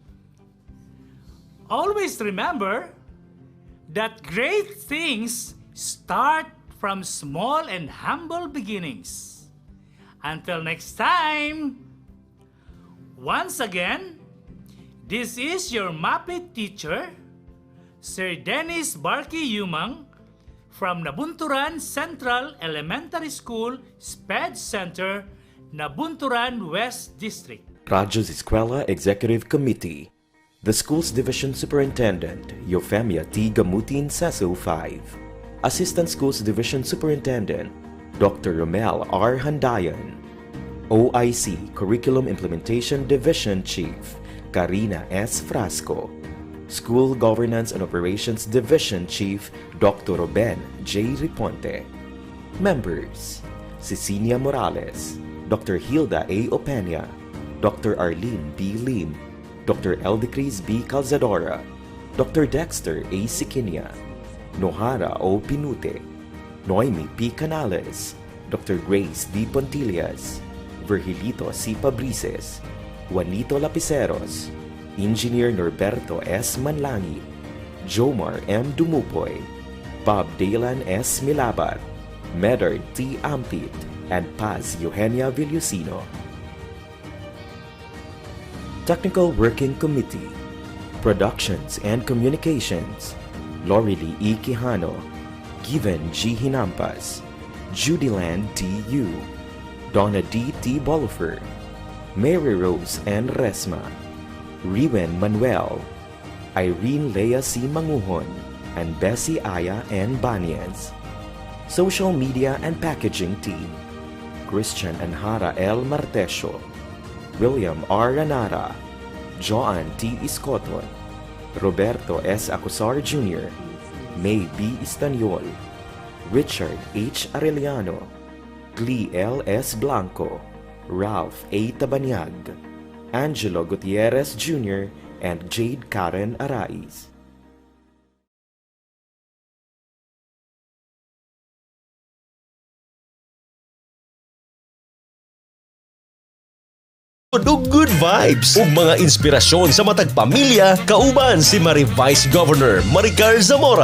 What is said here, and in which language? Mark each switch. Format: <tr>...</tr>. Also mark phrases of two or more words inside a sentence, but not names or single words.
<en>Always remember that great things start from small and humble beginnings. Until next time, once again, this is your Mapeh teacher, Sir Dennis Barky Yumang, from Nabunturan Central Elementary School, SPED Center, Nabunturan West District. Radyo Z-Eskwela Executive Committee, the Schools Division Superintendent, Eufemia T. Gamutin Seso 5, Assistant Schools Division Superintendent, Dr. Romel R. Handayan, OIC Curriculum Implementation Division Chief, Karina S. Frasco, School Governance and Operations Division Chief, Dr. Ruben J. Riponte. Members: Cecilia Morales, Dr. Hilda A. Opeña, Dr. Arlene B. Lim, Dr. Eldecris B. Calzadora, Dr. Dexter A. Siquinia, Nohara O. Pinute, Noemi P. Canales, Dr. Grace D. Pontillas, Virgilito C. Pabrices, Juanito Lapiceros, Engineer Norberto S. Manlangi, Jomar M. Dumupoy, Bob Dalan S. Milabat, Medard T. Ampit, and Paz Eugenia Villusino. Technical Working Committee, Productions and Communications, Lorely E. Quijano, Given G. Hinampas, Judyland T. Yu, Donna D. T. Bolifer, Mary Rose N. Resma, Riwen Manuel, Irene Lea C. Manguhon, and Bessie Aya N. Banyes. Social Media and Packaging Team, Christian Anhara L. Martesio, William R. Ranara, Joan T. Iscoton, Roberto S. Acusar Jr., May B. Istanyol, Richard H. Arellano, Glee L. S. Blanco, Ralph A. Tabanyag, Angelo Gutierrez Jr., and Jade Karen Arais.</en> <ceb>Ug</ceb> <en>good vibes</en> <ceb>ug mga inspirasyon sa matag pamilya kauban si Mari</ceb> <en>Vice Governor</en> <ceb>Maricar Zamora.</ceb>